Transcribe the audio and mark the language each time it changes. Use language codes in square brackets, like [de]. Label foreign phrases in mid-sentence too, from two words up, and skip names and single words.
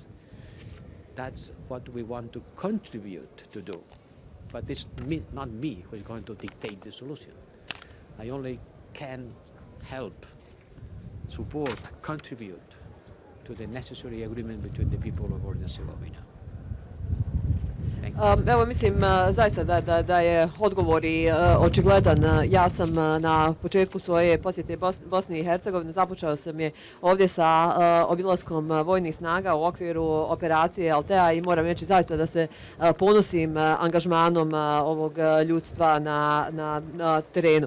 [en] That's what we want to contribute to do. But it's not me who is going to dictate the solution. I only can help, support, contribute to the necessary agreement between the people of Bosnia and Herzegovina. [bs] Evo, mislim zaista da je odgovor i očigledan. Ja sam na početku svoje posjete Bosni i Hercegovini započeo sam je ovdje sa obilaskom vojnih snaga u okviru operacije Althea i moram reći zaista da se ponosim angažmanom ovog ljudstva na terenu.